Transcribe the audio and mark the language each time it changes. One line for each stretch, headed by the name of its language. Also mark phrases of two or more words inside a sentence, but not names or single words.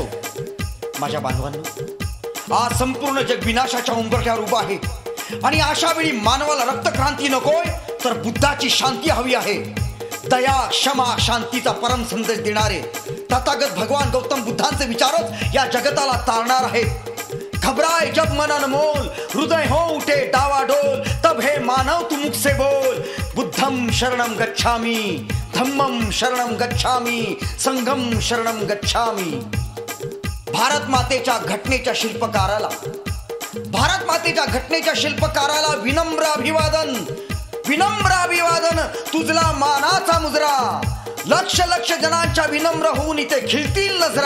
Marathi: माझ्या बांधवांनो, आज संपूर्ण जग विनाशाच्या उंबरठ्यावर उभा आहे आणि अशा वेळी मानवाला रक्तक्रांती नकोय, तर बुद्धाची शांती हवी आहे। दया, क्षमा, शांतीचा परम संदेश देणारे तथागत भगवान गौतम बुद्धांचे विचारच या जगताला तारणार आहेत।
Hindi: घबराए जब मन अनमोल, हृदय हो उठे डावाडोल, तब हे मानव तू मुख से बोल,
Pali: बुद्धम शरणम गच्छामि, धम्मम शरणम गच्छामि, संघम शरणम गच्छामि।
Marathi: भारत मातेच्या घटनेच्या शिल्पकाराला विनम्र अभिवादन, विनम्र अभिवादन, तुझला मानाचा मुजरा। लक्ष लक्ष जनांच्या विनम्र होऊन इथे खिळतील नजरा।